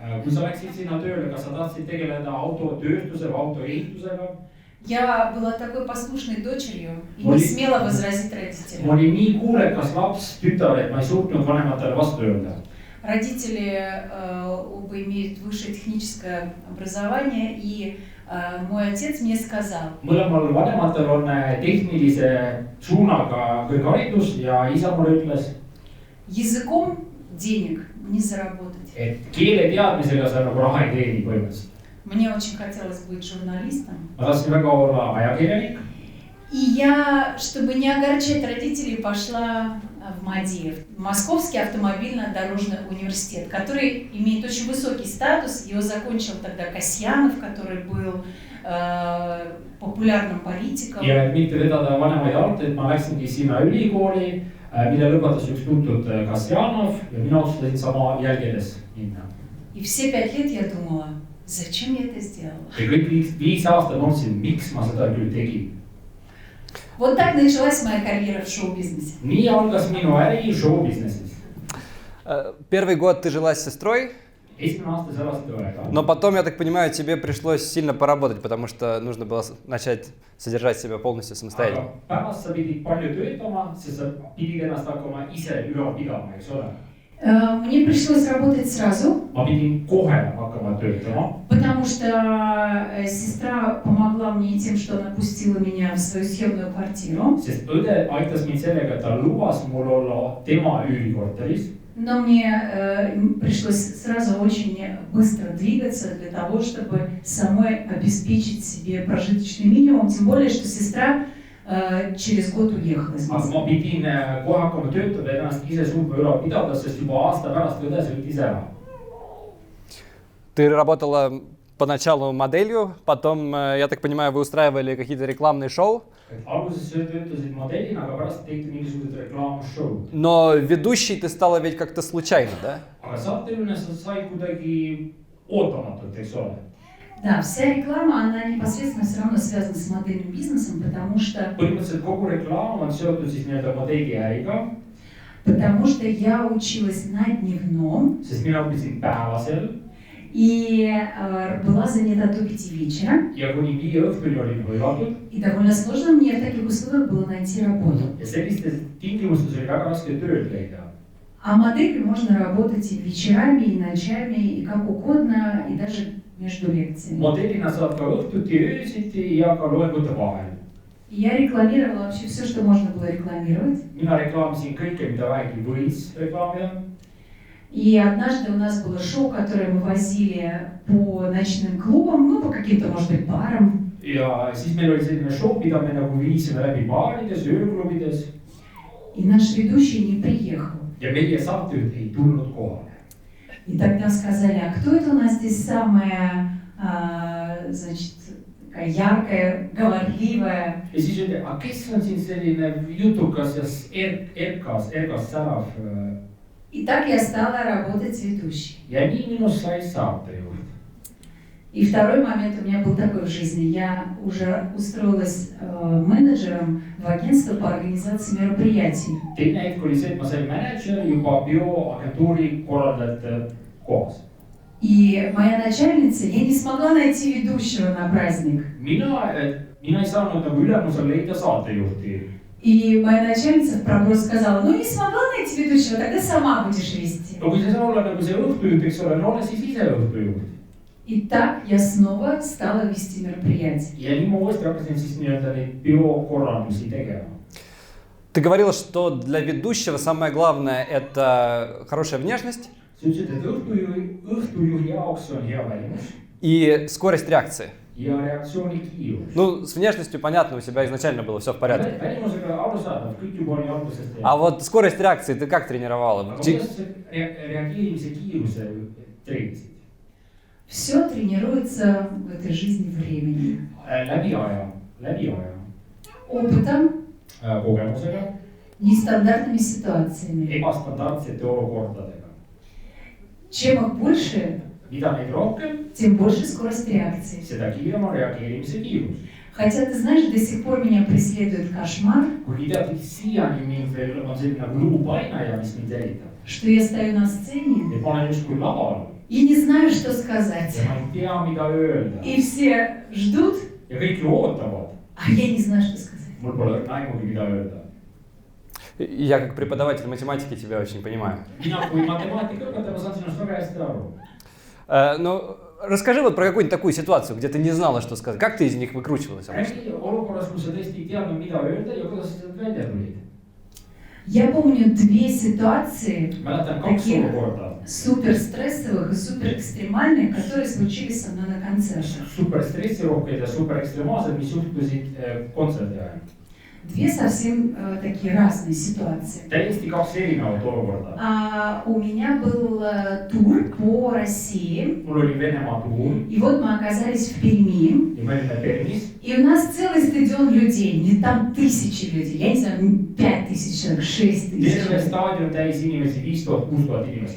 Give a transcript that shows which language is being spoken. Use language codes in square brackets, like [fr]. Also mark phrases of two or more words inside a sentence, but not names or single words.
[ru] Я была такой послушной дочерью и не смела возразить родителям. Родители оба имеют высшее техническое образование, и мой отец мне сказал: [et] mõlemal vanematel on tehnilise suunaga kõrgharidus ja isa mulle ütles, [ru] языком денег не заработать. [et] et keeleteadmisega sa nagu raha ei teeni põhimõtteliselt. [ru] Мне очень хотелось быть журналистом. [et] Ma tahtsin väga olla ajakirjanik. [ru] И я, чтобы не огорчать родителей, пошла в МАДИ, Московский автомобильно-дорожный университет, который имеет очень высокий статус. Его закончил тогда Касьянов, который был популярным политиком. [et] Ja et mitte vedada vanemaid arteid, ma läksingi sinna ülikooli, mille lõpetas üks tuntud Kasjanov ja mina otsustasin sama jälgedes minna. [ru] И все 5 лет я думала, зачем я это сделала? [et] Ja kõik 5 aastat mõtlesin, miks ma seda küll tegin. [ru] Вот так началась моя карьера в шоу-бизнесе. [et] Nii algas minu äri show-businessis. [ru] Первый год ты жила с сестрой. [et] Esimene aasta sa elasid õega. [ru] Но потом, я так понимаю, тебе пришлось сильно поработать, потому что нужно было начать содержать себя полностью самостоятельно. [et] Aga pärast sa pidid palju töötama, sest sa pidid ennast hakkama ise üleval pidama, eks ole? [ru] Мне пришлось работать сразу. [et] Ma pidin kohe hakkama töötama. [ru] Потому что сестра помогла мне тем, что она пустила меня в свою съемную квартиру. [et] Sest õde aitas mind sellega, et ta lubas mul olla tema üürikorteris. [ru] Но мне пришлось сразу очень быстро двигаться для того, чтобы самой обеспечить себе прожиточный минимум. Тем более, что сестра через год уехала из aga Москвы. [et] ma pidin kohe hakkama töötada, et ennast ise suutma ülal pidada, sest juba aasta pärast õde sõitis ära. [ru] Ты работала поначалу моделью, потом, я так понимаю, вы устраивали какие-то рекламные шоу. [et] Alguses töötasid modellina, aga pärast tegite mingisugused reklaamshow'd. [ru] Но ведущей ты стала ведь как-то случайно, да? [et] Aga saatejuhina sa sai kuidagi ootamatult, eks ole. [ru] Да, вся реклама, она непосредственно все равно связана с модельным бизнесом, потому что [et] Kogu reklaam on seotud siis nii-öelda modelliäriga, [ru] я училась на дневном [et] sest mina õppisin päevasel [ru] и была занята до 5 вечера. [et] ja kuni 5 õhtuni olin hõivatud. [ru] И довольно сложно мне в таких условиях было найти работу. [et] Ja sellistes tingimustes oli väga raske tööd leida. [ru] А моделью можно работать и вечерами, и ночами, и как угодно, и даже между лекциями. [et] Modellina saad ka õhtuti, öösiti ja ka loengute vahel. [ru] И я рекламировала вообще все, что можно было рекламировать. [et] Mina reklaamisin kõike, mida vähegi võis reklaamida. [ru] И однажды у нас было шоу, которое мы возили по ночным клубам, ну, по каким-то, может быть, барам. [et] Ja siis meil oli selline show, mida me nagu viisime läbi baarides, ööklubides. [ru] И наш ведущий не приехал. [et] Ja meie saatejuht ei tulnud kohale. [ru] И тогда сказали, а кто это у нас здесь самая, значит, такая яркая, говорливая? [et] Ja siis öeldi, aga kes on siin selline jutukas ja erkas särav. [ru] И так я стала работать ведущей. [et] Ja nii minust sai saatejuht. [ru] И второй момент у меня был такой в жизни. Я уже устроилась менеджером в агентство по организации мероприятий. [et] Teine hetk oli see, et ma sain mänedžer juba bioagentuuri korraldajate kohas. [ru] И моя начальница, я не смогла найти ведущего на праздник. [et] Mina ei saanud nagu ülemusel leida saatejuhti. [ru] И моя начальница в проброс сказала, ну не смогла найти ведущего, тогда сама будешь вести. [et] No kui sa ei saa olla nagu see õhtujuht, eks ole, no ole siis ise õhtujuht. [ru] И так я снова стала вести мероприятия. [et] Ja nii ma uuesti hakkasin siis nii-öelda neid biokorraldusi tegema. [ru] Ты говорила, что для ведущего самое главное это хорошая внешность. [et] Sa ütlesid, et õhtujuhi jaoks on hea välimus. [ru] И скорость реакции. [et] Ja reaktsiooni kiirus. [ru] Ну, с внешностью понятно, у тебя изначально было все в порядке. [et] Välimusega arusaadav, kõik juba oli algusest teada. [ru] А вот скорость реакции ты как тренировала? [et] Aga kuidas reageerimise kiiruse treenisid? [ru] Все тренируется в этой жизни временем. [et] Läbi aja. [ru] Опытом, [et] Kogemusega, [ru] нестандартными ситуациями. [et] ebastandardsete olukordadega. [ru] Чем их больше, [et] Mida neid rohkem, [ru] тем больше скорость реакции. [et] seda kiirem on reageerimise kiirus. [ru] Хотя, ты знаешь, до сих пор меня преследует кошмар, [et] Kuigi tead, siiani mind veel on selline nagu luupainaja, mis mind jälitab. [ru] что я стою на сцене [et] Et ma olen justkui laval [ru] и не знаю, что сказать. [et] ja ma ei tea, mida öelda. [ru] И все ждут, [et] Ja kõik ju ootavad. [ru] а я не знаю, что сказать. [et] Mul pole aimugi, mida öelda. [ru] Я как преподаватель математики тебя очень понимаю. [et] Mina kui matemaatikaõpetaja, ma saan sinust väga hästi aru. [ru] Ну, расскажи вот про какую-нибудь такую ситуацию, где ты не знала, что сказать. Как ты из них выкручивалась обычно? [et] Räägi olukorras, kus sa tõesti ei teadnud, mida öelda ja kuidas sa sealt välja tulid. [ru] Я помню две ситуации [et] Mäletan kaks таких olukorda. [ru] супер стрессовых и супер экстремальных, которые случились со мной на концертах. [et] Super stressirohkeid ja super ekstremaalsed, mis juhtusid kontserdi ajal. [ru] Две совсем такие разные ситуации. [et] Täiesti kaks erinevat olukorda. [ru] У меня был тур по России, [et] Mul oli Venemaa tuur [ru] и вот мы оказались в Перми, [et] ja me olime Permis. [ru] и у нас целый стадион людей, не там тысячи людей, я не знаю, 5000 человек, 6000 Terve человек. [et] staadion täis inimesi, 5000-6000 inimest.